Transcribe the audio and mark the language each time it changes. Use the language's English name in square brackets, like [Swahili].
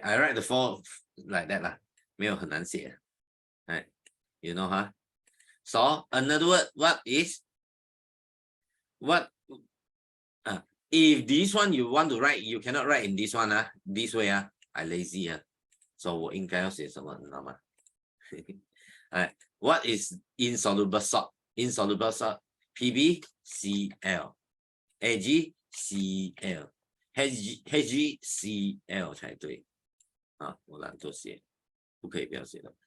[English] I write the 4 like that lah. [Chinese] 没有很难写. [English] Right? You know, huh? So another word, what is what? If this one you want to write, you cannot write in this one, this way, I lazy. [Chinese] So 我应该要写什么，你知道吗？ [English] What is insoluble salt? Insoluble salt. [Chinese] PbCl, AgCl, HgCl 才对啊！我懒得写，不可以不要写的。